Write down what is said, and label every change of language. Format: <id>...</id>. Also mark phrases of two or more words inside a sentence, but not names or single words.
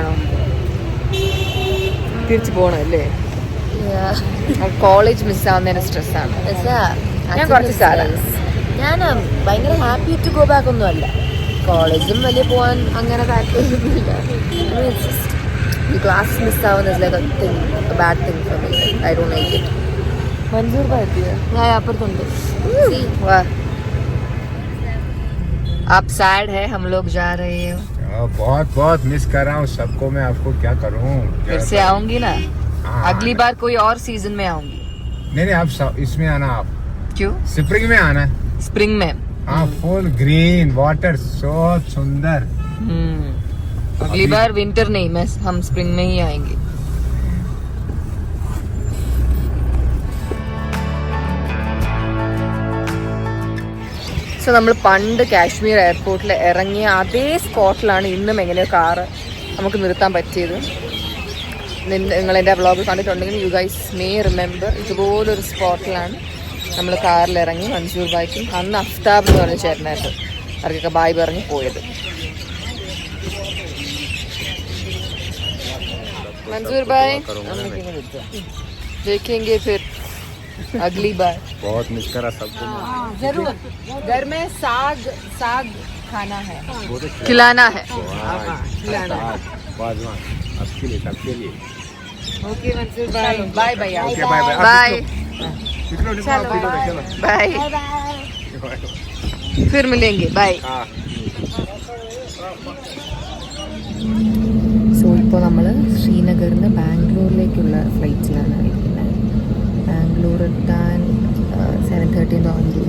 <ml>തിരിച്ചു പോകണമല്ലേ? കോളേജ് മിസ്സാവുന്നതിന് സ്ട്രെസ്സാണ്. ഞാൻ കുറച്ച് സാറാണ്. ഞാൻ ഭയങ്കര</ml> <en>happy to go back</en> <ml>ഒന്നും അല്ല. കോളേജും വലിയ പോകാൻ അങ്ങനെ താല്പര്യമൊന്നുമില്ല. ഈ ക്ലാസ് മിസ്സാവുന്ന</ml> <en>bad thing for me. I don't like it.</en> <ml>മൻസൂർ ഭായി ഞാൻ അപ്പുറത്തുണ്ട്.</ml> <hi>वाह, आप सैड है, हम लोग जा रहे हैं. बहुत बहुत मिस कर रहा हूँ सबको. मैं आपको क्या करूँ. फिर से आऊंगी ना. हाँ, अगली बार कोई और सीजन में आऊंगी. नहीं आप इसमें आना. आप क्यों? स्प्रिंग में आना. स्प्रिंग में. हाँ,</hi> <en>full green water,</en> <hi>बहुत सुंदर. अगली बार विंटर नहीं, मैं हम स्प्रिंग में ही आएंगे.</hi> <ml>സോ നമ്മൾ പണ്ട് കാശ്മീർ എയർപോർട്ടിൽ ഇറങ്ങിയ അതേ സ്പോട്ടിലാണ് ഇന്നും എങ്ങനെയോ കാറ് നമുക്ക് നിർത്താൻ പറ്റിയത്. നിങ്ങൾ എൻ്റെ വ്ളോഗ് കണ്ടിട്ടുണ്ടെങ്കിൽ</ml> <en>you guys may remember,</en> <ml>ഇതുപോലൊരു സ്പോട്ടിലാണ് നമ്മൾ കാറിൽ ഇറങ്ങി മൻസൂർ ഭായിക്കും അന്ന് അഫ്താബ് എന്ന് പറഞ്ഞ ചേട്ടനായിട്ട് അവർക്കൊക്കെ ബായ് പറഞ്ഞ് പോയത്.</ml> <hi>मंजूर भाई देखेंगे फिर अगली बार. बहुत मिस करा सबको. जरूर. घर में साग खाना है, खिलाना है. आपके लिए सबके लिए.</hi> <en>ओके मंजूर भाई, bye bye. Okay bye bye. बाय</en> <hi>चलो बाय. फिर मिलेंगे. बाय.</hi> <ml>സോ ഇപ്പോൾ നമ്മൾ ശ്രീനഗറിൽ നിന്ന് ബാംഗ്ലൂരിലേക്കുള്ള ഫ്ലൈറ്റ്സിലാണ് ഇരിക്കുന്നത്. ബാംഗ്ലൂർ എത്താൻ 7:30 ബാംഗ്ലൂർ.</ml>